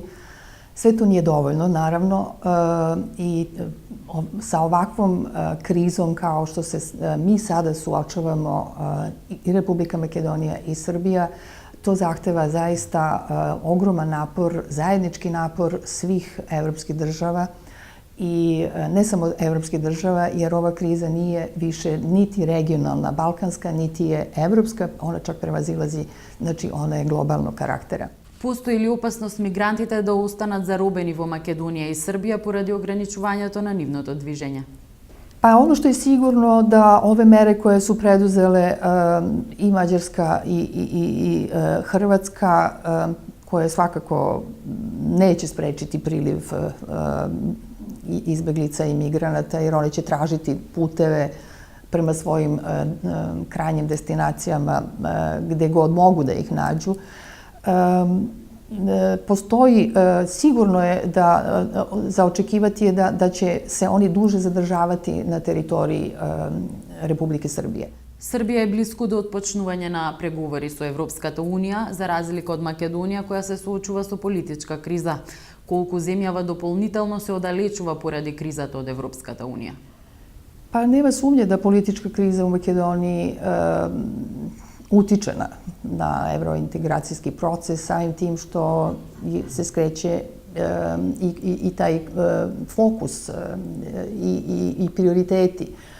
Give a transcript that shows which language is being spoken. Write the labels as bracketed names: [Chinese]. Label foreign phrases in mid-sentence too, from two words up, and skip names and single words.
[Serbian] Sve to nije dovoljno, naravno, i sa ovakvom krizom kao što se mi sada suočavamo i Republika Makedonija i Srbija, to zahteva zaista ogroman napor, zajednički napor svih evropskih država i ne samo evropskih država, jer ova kriza nije više niti regionalna, balkanska, niti je evropska, ona čak prevazilazi, znači ona je globalnog karaktera. [Macedonian] Постои ли опасност мигрантите да останат заробени во Македонија и Србија поради ограничувањето на нивното движење? [Serbian] Pa ono što je sigurno da ove mere koje su preduzele i Mađarska i Hrvatska, koje svakako neće sprečiti priliv izbeglica i migranata, jer oni će tražiti puteve prema svojim krajnjim destinacijama gde god mogu da ih nađu. Postoji, sigurno je za očekivati je da će se oni duže zadržavati na teritoriji Republike Srbije. [Macedonian] Србија е близко до отпочнување на преговори со Европската Унија, за разлика од Македонија која се соочува со политичка криза. Колку земјава дополнително се оддалечува поради кризата од Европската Унија? [Serbian] Pa nema sumnje da politička kriza u Makedoniji utiče na evrointegracijski proces, samim tim što se skreće i taj fokus i prioriteti.